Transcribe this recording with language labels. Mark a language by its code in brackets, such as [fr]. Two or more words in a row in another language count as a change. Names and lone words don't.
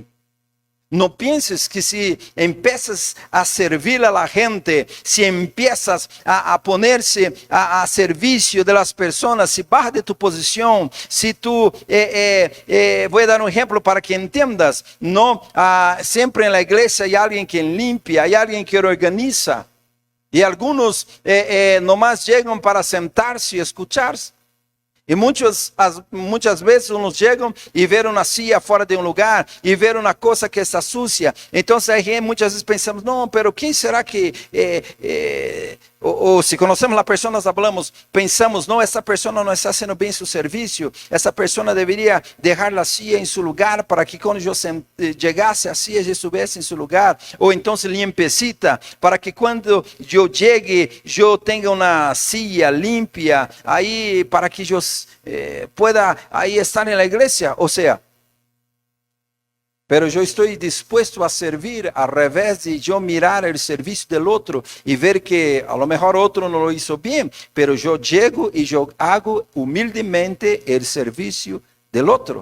[es] No pienses que si empiezas a servir a la gente, si empiezas a ponerse a servicio de las personas, si bajas de tu posición, si tú, voy a dar un ejemplo para que entiendas, no, siempre en la iglesia hay alguien que limpia, hay alguien que organiza, y algunos nomás llegan para sentarse y escucharse. [pt] E muitas vezes uns chegam e veem uma silla fora de um lugar, e veem uma coisa que está sucia. Então, muitas vezes pensamos, não, pero quem será que... Ou se conhecemos a pessoa, nós falamos, pensamos, não, essa pessoa não está fazendo bem seu serviço, essa pessoa deveria deixar a silla em seu lugar, para que quando eu chegasse, a silla já estivesse em seu lugar. Ou então, limpecita, para que quando eu chegue, eu tenha uma [es] silla limpia, aí, para que eu pueda ahí estar en la iglesia. O sea, pero yo estoy dispuesto a servir al revés de yo mirar el servicio del otro y ver que a lo mejor otro no lo hizo bien, pero yo llego y yo hago humildemente el servicio del otro.